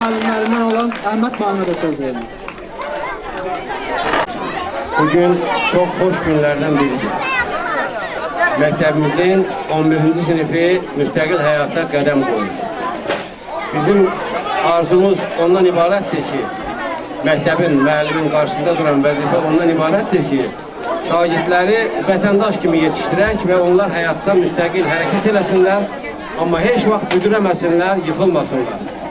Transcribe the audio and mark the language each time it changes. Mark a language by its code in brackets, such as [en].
[az] Əhməd müəllimə də söz verin. [tr] Bugün çok hoş günlerden biridir. [az] Məktəbimizin 11. sınıfı müstəqil həyata qədəm qoyur. Bizim arzumuz ondan ibarətdir ki, məktəbin, müəllimin qarşısında duran vəzifə ondan ibarətdir ki, şagirdləri vətəndaş kimi yetişdirək və onlar həyatda müstəqil hərəkət eləsinlər, amma heç vaxt büdürəməsinlər, yıxılmasınlar.